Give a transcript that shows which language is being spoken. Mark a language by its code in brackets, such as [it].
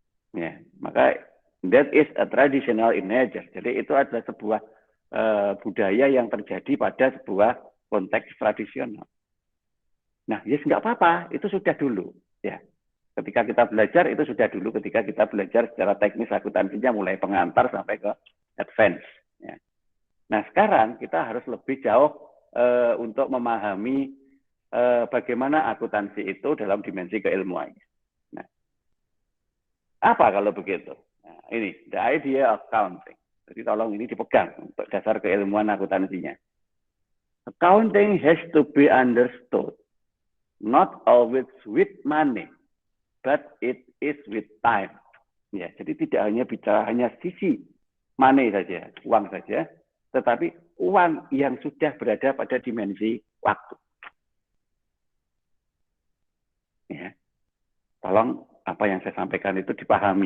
[id] Ya, maka [en] that is a traditional in nature. [id] Jadi itu adalah sebuah budaya yang terjadi pada sebuah konteks tradisional. Nah, yes nggak apa-apa, itu sudah dulu. Ya, ketika kita belajar itu sudah dulu. Ketika kita belajar secara teknis akuntansinya mulai pengantar sampai ke advance. Ya. Nah, sekarang kita harus lebih jauh untuk memahami bagaimana akuntansi itu dalam dimensi keilmuannya. Nah, apa kalau begitu? Nah, ini [en] the idea of accounting. [id] Jadi tolong ini dipegang untuk dasar keilmuan akuntansinya. [en] Accounting has to be understood not always with money, but it is with time. [id] Ya, jadi tidak hanya bicara hanya sisi money saja, uang saja, tetapi uang yang sudah berada pada dimensi waktu. Ya, tolong apa yang saya sampaikan itu dipahami.